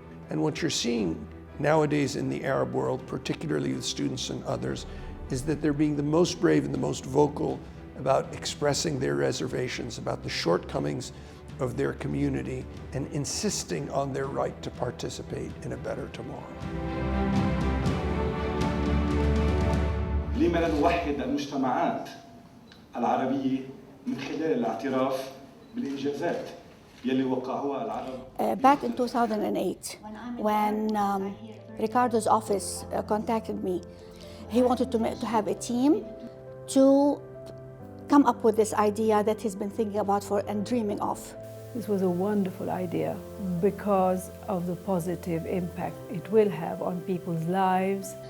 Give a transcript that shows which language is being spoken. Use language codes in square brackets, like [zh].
[en] And what you're seeing nowadays in the Arab world, particularly with students and others, is that they're being the most brave and the most vocal about expressing their reservations, about the shortcomings of their community, and insisting on their right to participate in a better tomorrow. [ar] لما لا نوحد المجتمعات العربية من خلال الاعتراف بالإنجازات يلي وقعوها العرب. [en] Back in 2008, when Ricardo's office contacted me, he wanted to have a team to come up with this idea that he's been thinking about and dreaming of. This was a wonderful idea because of the positive impact it will have on people's lives.